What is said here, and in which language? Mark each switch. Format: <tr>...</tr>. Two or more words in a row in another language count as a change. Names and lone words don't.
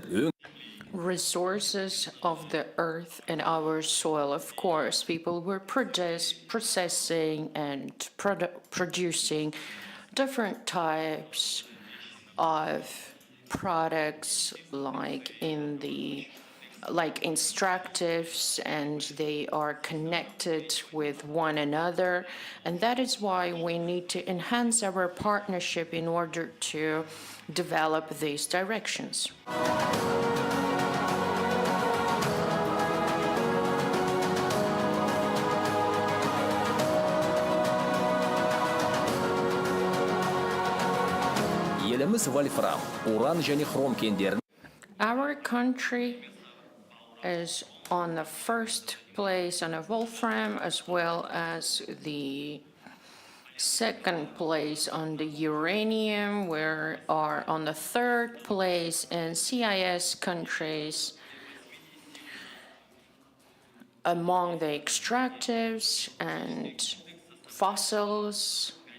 <en>Resources of the earth and our soil, of course, people were processing and producing different types of products like extractives, and they are connected with one another, and that is why we need to enhance our partnership in order to develop these directions.</en> <kk>еліміз вольфрам, уран және хром кендерін.</kk> <en>Our country is on the first place on a wolfram, as well as the second place on the uranium. We are on the third place in CIS countries among the extractives and fossils.</en>